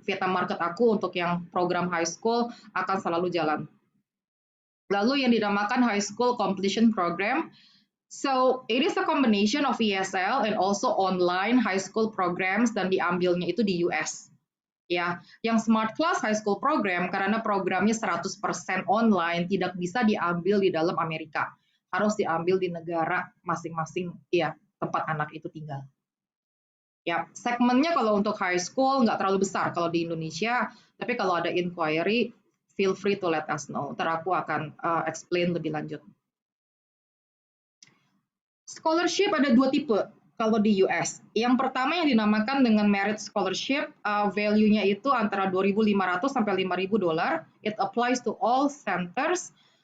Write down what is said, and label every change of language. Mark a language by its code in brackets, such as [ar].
[id] Vietnam market aku untuk yang program high school akan selalu jalan. Lalu yang dinamakan High School Completion Program. [en] So, it is a combination of ESL and also online high school programs, [id] dan diambilnya itu di US. Ya, yang Smart Class High School Program karena programnya 100% online tidak bisa diambil di dalam Amerika. Harus diambil di negara masing-masing ya tempat anak itu tinggal. Ya, segmennya kalau untuk high school nggak terlalu besar kalau di Indonesia, tapi kalau ada inquiry, [en] feel free to let us know. [id] Ntar aku akan explain lebih lanjut. Scholarship ada 2 tipe kalau di US. Yang pertama yang dinamakan dengan merit scholarship, value-nya itu antara 2.500 sampai 5.000 dolar. [en] It applies to all centers.